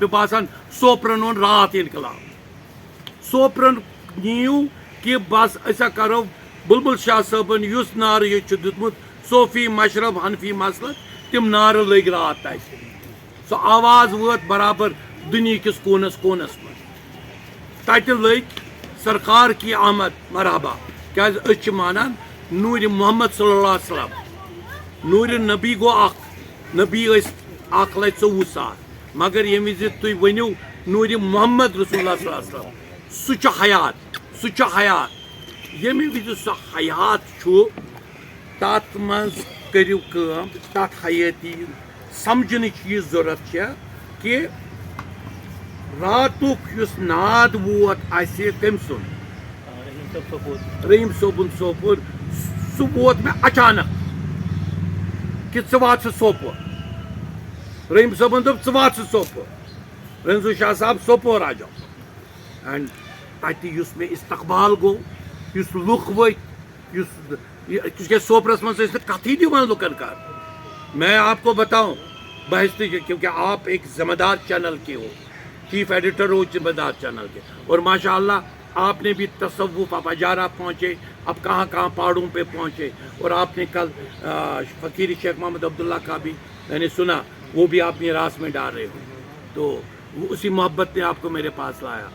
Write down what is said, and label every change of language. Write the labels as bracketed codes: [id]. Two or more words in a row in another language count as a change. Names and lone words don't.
[ks] مےٚ باسان سوپرن اوٚن راتھ انقلاب. سوپرن نِیِو کہِ بس أسۍ کرو بُلبُل شاہ صٲبن یُس نعرٕ ییٚتہِ چھُ دیُتمُت صوفی مشرب حنفی مسلک تِم نعرٕ لٔگۍ راتھ تتہِ. سۄ آواز وٲژ برابر دُنہِکِس کوٗنس کوٗنس منٛز. تتہِ لٔگۍ [ur] سرکار کی آمد مرحبا [ks] کیازِ أسۍ چھِ مانان نوٗرِ محمد [ar] صلی اللہ علیہ وسلم. [ks] نوٗرِ نبی گوٚو اکھ. نبی ٲسۍ 1,24,000 مگر ییٚمہِ وِزِ تُہۍ ؤنِو نوٗرِ [ar] محمد رسول اللہ صلی اللہ علیہ وسلم [ks] سُہ چھُ حیات. سُہ چھُ حیات. ییٚمہِ وِزِ سُہ حیات چھُ تتھ منٛز کٔرِو کٲم تتھ حیٲتی سمجھنٕچ یہِ ضروٗرت چھےٚ کہِ راتُک یُس ناد ووت اَسہِ کٔمۍ سُنٛد رحیٖم صٲبُن سوپور سُہ ووت مےٚ اچانک کہِ ژٕ وات ژٕ سوپور. رحیٖم صٲبن دوٚپ ژٕ وات ژٕ سوپور. رنزو شاہ صاحب سوپور [ur] آ جاو. [ks] اینڈ تتہِ یُس مےٚ استقبال گوٚو یُس لُکھ ؤتھۍ یُس سوپرس منٛز ٲسۍ نہٕ کتھٕے دِوان لُکن کرنہٕ. [ur] میں آپ کو بتاؤں بحث کیونکہ آپ ایک ذمہ دار چینل کے ہو [en] chief editor [ur] ہو ذمہ دار چینل کے اور ماشاء اللہ آپ نے بھی تصوف آپ ہجارہ پہنچے اب کہاں کہاں پہاڑوں پہ پہنچے اور آپ نے کل فقیر شیخ محمد عبداللہ کا بھی میں نے سنا وہ بھی آپ میراث میں ڈال رہے ہو تو اسی محبت نے آپ کو میرے پاس لایا.